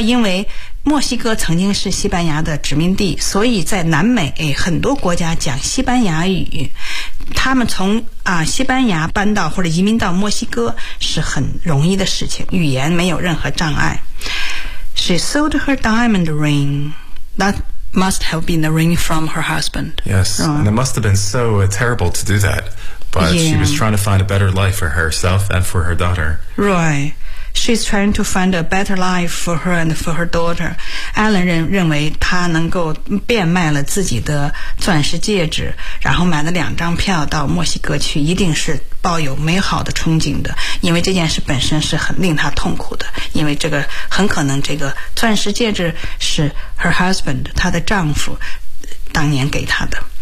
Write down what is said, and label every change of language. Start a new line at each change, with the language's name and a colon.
Chinese: 因为墨西哥曾经是西班牙的殖民地，所以在南美很多国家讲西班牙语，他们从西班牙搬到或者移民到墨西哥是很容易的事情，语言没有任何障碍。
English: She sold her diamond ring. That must have been the ring from her husband. Yes, and it must have been so terrible to do that, but she was trying to find a better life for herself and for her daughter. Right. She's trying to find a better life for her and for her daughter.
Chinese: Alan 认为他能够变卖了自己的钻石戒指，然后买了两张票到墨西哥去，一定是抱有美好的憧憬的，因为这件事本身是很令他痛苦的，因为这个很可能这个钻石戒指是
English: her husband,
Chinese: 他的丈夫当年给他的。